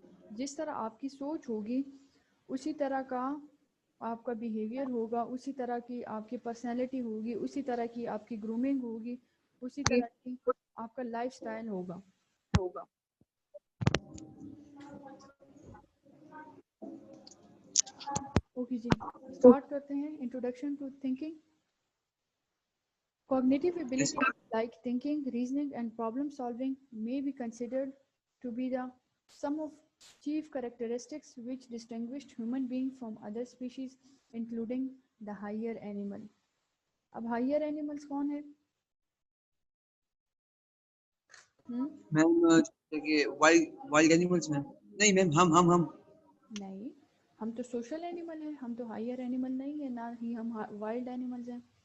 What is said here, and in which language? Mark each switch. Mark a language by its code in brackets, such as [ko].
[ur] جس طرح آپ کی سوچ ہوگی اسی طرح کا آپ کا بیہیویئر ہوگا, اسی طرح کی آپ کی پرسنالٹی ہوگی, اسی طرح کی آپ کی گرومنگ ہوگی, اسی طرح کی آپ کا لائف سٹائل ہوگا. ہوگا. اوکے جی, اسٹارٹ کرتے ہیں introduction to thinking. [en] Cognitive abilities like thinking, reasoning, and problem solving may be considered to be the sum of chief characteristics which distinguished human beings from other species, including the higher animal. [ur] اب higher animals کون ہے؟ میم wild animals میں نہیں میم ہم نہیں, ہم تو social animal ہیں, ہم تو ہائر اینیمل نہیں ہیں, نہ ہی ہم وائلڈ اینیملز ہیں.